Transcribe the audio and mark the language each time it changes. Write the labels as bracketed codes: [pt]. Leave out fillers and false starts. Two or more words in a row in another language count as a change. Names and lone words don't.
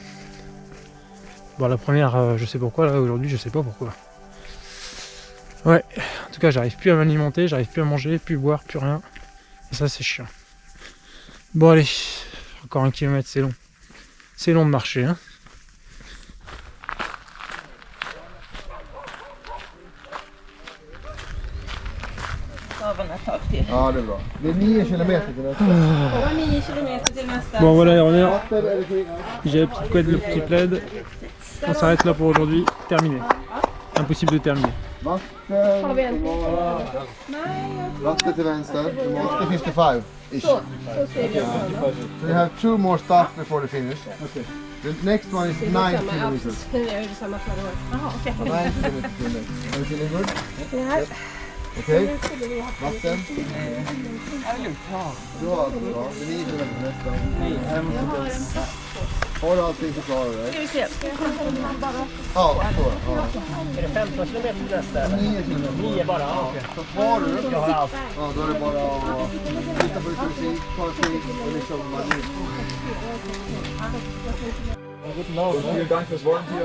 [fr] Bon, la première, je sais pourquoi, là aujourd'hui je sais pas pourquoi. Ouais, en tout cas j'arrive plus à m'alimenter, j'arrive plus à manger, plus boire, plus rien. Et ça c'est chiant. Bon allez, encore 1 kilomètre, c'est long. C'est long de marcher, hein. [sv] Ja, det är bra. Det är 9 kilometer till nästa. 9 kilometer till nästa. [fr] Bon voilà, on est. J'ai la petite couette, le petit plaid. On s'arrête là pour aujourd'hui. Terminé. Impossible de terminer. [sv] Vatten till vänster. Du måste 55-ish. [en] So you have 2 more stops before the finish. Okay. The next one is 9 kilometers. [sv] Jag gjorde samma förra året. Jaha, okej. [en] 9 kilometers till next. Are you feeling good? [sv] Ja. Okej. Vatten. Du har allt bra. Det är 9 kilometer till nästa. Har du allting så klarar du dig? Ska vi se. Ja, så. Ja. Är det 15 kilometer till nästa? 9 kilometer. 9 bara, ja. Så har du. Jag har allt. Ja, då är det bara att titta på lite musik, ta en tid och liksom bara nu. [de] Vielen Dank fürs Volontieren.